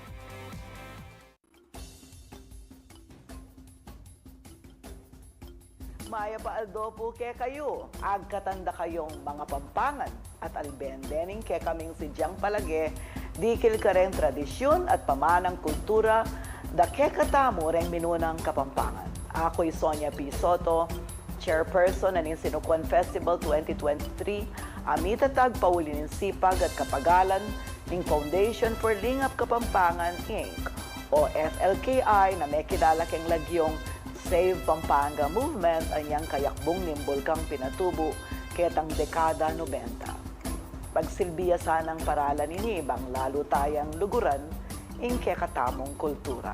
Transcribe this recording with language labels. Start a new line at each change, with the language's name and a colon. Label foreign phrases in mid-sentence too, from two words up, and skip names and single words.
Pampanga: Maya pa aldo po ke kayo, agkatanda kayong mga Pampangan at albendening ke kaming si Diang Palage, dikil ka rin tradisyon at pamanang kultura, da ke katamo rin minunang Kapampangan. Ako'y Sonia P. Soto, Chairperson ng Sinukuan Festival 2023, amitatag paulinin sipag at kapagalan ng Foundation for Lingap Kapampangan, Inc. o FLKI na may kilala keng lagyong Save Pampanga Movement ang yang kayakbong nimbulkang pinatubo ketang dekada 90. Pagsilbiya sanang paralan ini bang lalo tayang luguran ing kekatamong kultura.